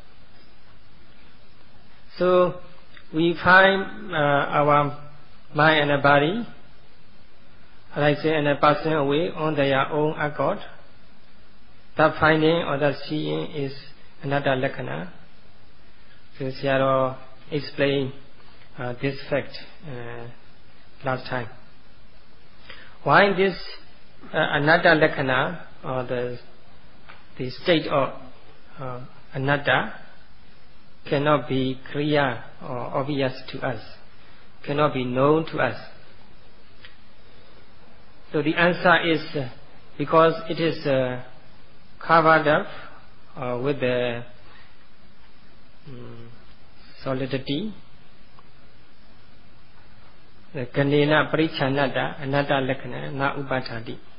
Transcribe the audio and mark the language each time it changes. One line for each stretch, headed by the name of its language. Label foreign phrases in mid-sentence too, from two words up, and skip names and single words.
English: So we find our mind and the body, like say, and a passing away on their own accord. That finding or that seeing is another lakkhana. So Sayadaw explained this fact last time. Why this
Pali: anatta lakkhana,
English: or the state of anatta, cannot be clear or obvious to us, cannot be known to us? So the answer is because it is covered up with the solidity the
Pali: Ganena Parichanada, Anatta Lakkhana, Na Upadhati.